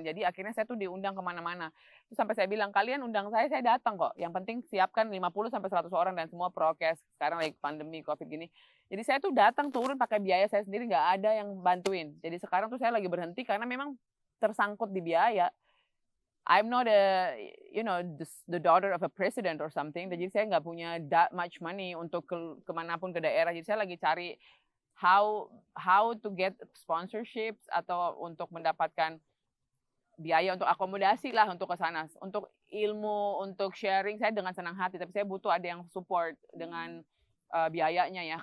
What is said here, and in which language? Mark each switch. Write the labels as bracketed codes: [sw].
[id] Jadi akhirnya saya tuh diundang kemana-mana. Terus sampai saya bilang, kalian undang saya datang kok. Yang penting siapkan 50 sampai 100 orang dan semua prokes. Sekarang lagi pandemi COVID gini. Jadi saya tuh datang turun pakai biaya saya sendiri, nggak ada yang bantuin. Jadi sekarang tuh saya lagi berhenti karena memang tersangkut di biaya. [en] I'm not the daughter of a president or something. [id] Jadi saya nggak punya [en] that much money [id] untuk kemanapun ke daerah. Jadi saya lagi cari [en] how to get sponsorships [id] atau untuk mendapatkan biaya untuk akomodasi lah untuk ke sana. Untuk ilmu, untuk sharing saya dengan senang hati. Tapi saya butuh ada yang support dengan biayanya ya.